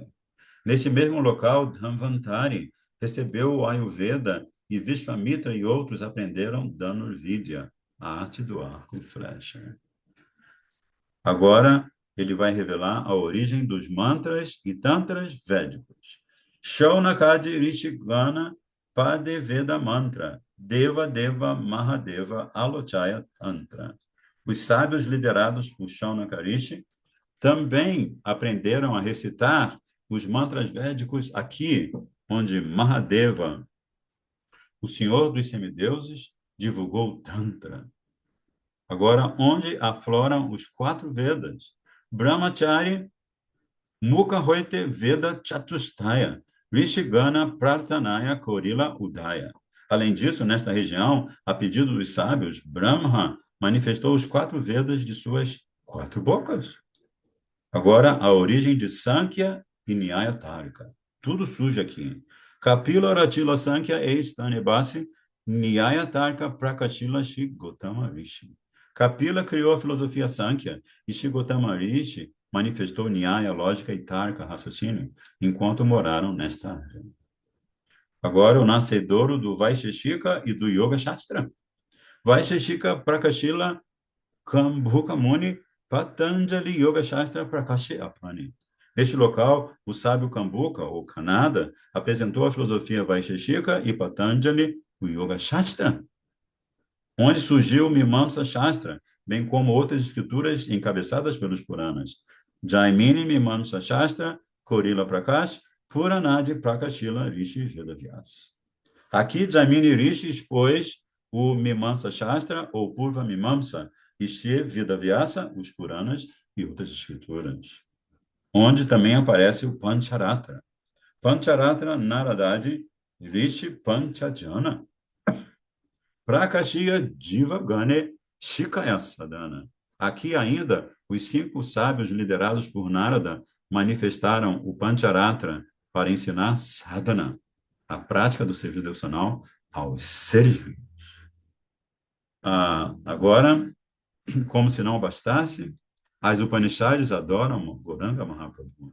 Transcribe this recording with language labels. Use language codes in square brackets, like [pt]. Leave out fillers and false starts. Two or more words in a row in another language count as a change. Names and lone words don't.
[pt] Neste mesmo local, Dhanvantari recebeu o Ayurveda e Vishvamitra e outros aprenderam Dhanurvidya, a arte do arco e flecha. Agora, ele vai revelar a origem dos mantras e tantras védicos. [bn] শৌনকাদি ঋষিগণ পড়ে বেদ মন্ত্র, দেব দেব মহাদেব আলোচয় তন্ত্র. [pt] Os sábios liderados por Shaunakarishi também aprenderam a recitar os mantras védicos aqui, onde Mahadeva, o senhor dos semideuses, divulgou o Tantra. Agora, onde afloram os 4 Vedas. [bn] ব্রহ্মচারী মুখ হইতে বেদ চতুষ্টয়, ঋষিগণ প্রার্থনায় করিল উদয়. [pt] Além disso, nesta região, a pedido dos sábios, Brahma manifestou os 4 Vedas de suas 4 bocas. Agora, a origem de Sankhya e Nyaya Tarika. Tudo surge aqui. [bn] কপিল রতিল সাংখ্য এইস্থানেবাসি, ন্যায় তরিক প্রকাশিল শ্রী গোতম ঋষি. [pt] Kapila criou a filosofia Sankhya e Shri Gotama Rishi manifestou Nyaya, lógica e Tarka, raciocínio, enquanto moraram nesta área. Agora, o nascedouro do Vaisheshika e do Yoga Shastra. [bn] বৈশেষিক প্রকাশিল কম্ভুক মুনি পতঞ্জলি যোগ শাস্ত্র প্রকাশি আপনি. [pt] Neste local, o sábio Kambuka, ou Kanada, apresentou a filosofia Vaisheshika e Patanjali, o Yoga Shastra, onde surgiu o Mimamsa Shastra, bem como outras escrituras encabeçadas pelos Puranas. [bn] জৈমিনি মীমাংসা শাস্ত্র, করিল প্রকাশ, পুরাণাদি প্রকাশিল ঋষি বেদব্যাস. [pt] Aqui, Jaimini Rishi expôs o Mimamsa Shastra, ou Purva Mimamsa, e Shri Vedavyasa, os Puranas e outras escrituras, onde também aparece o Pancharatra. [bn] পঞ্চরাত্র নারদাদি ঋষি পঞ্চজন. প্রকাশ্য জীব গণে শিখায় সাধন. [pt] Aqui ainda, os 5 sábios liderados por Narada manifestaram o Pancharatra para ensinar sadhana, a prática do serviço devocional aos seres vivos. Agora, como se não bastasse, as Upanishads adoram Gauranga Mahaprabhu.